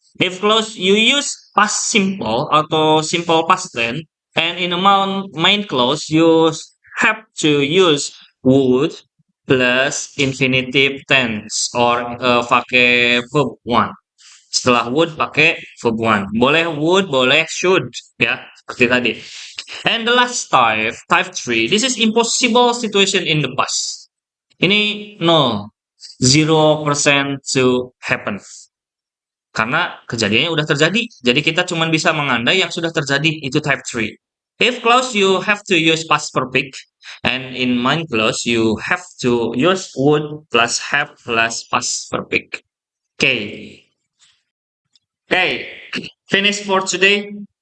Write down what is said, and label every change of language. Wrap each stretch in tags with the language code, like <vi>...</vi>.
<en>If clause you use past simple atau simple past tense, and in amount main clause you have to use would plus infinitive tense or pakai verb one.</en> <id>Setelah would pakai verb one. Boleh would, boleh should ya, seperti tadi.</id> <en>And the last type 3, this is impossible situation in the past. Ini no, 0% to happen.</en> <id>Karena kejadiannya udah terjadi. Jadi kita cuma bisa mengandai yang sudah terjadi, itu type 3.</id> <en>If clause you have to use past perfect, and in main clause you have to use would plus have plus past perfect. Okay. Okay. Finish for today.</en>